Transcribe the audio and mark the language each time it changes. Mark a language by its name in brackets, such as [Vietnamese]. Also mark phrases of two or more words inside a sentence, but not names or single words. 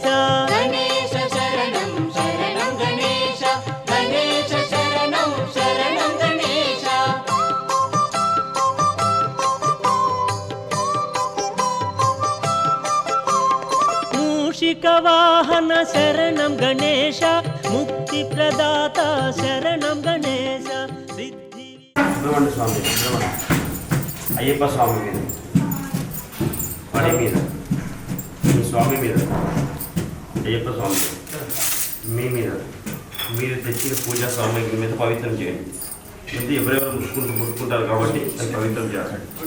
[Sanskrit] गणेश शरणं शरणं गणेश गणेश शरणं शरणं गणेश मूषिकवाहन शरणं गणेश मुक्तिप्रदाता शरणं गणेश सिद्धि [Telugu] स्वामी అయ్యప్ప స్వామి మీద పడి మీద మీ స్వామి మీద అయ్యప్ప స్వామి మీ మీద మీరు తెచ్చిన పూజా సామాగ్రి మీద పవిత్రం చేయండి. అంటే ఎవరెవరు ముట్టుకుంటారు కాబట్టి అది పవిత్రం చేయాలి.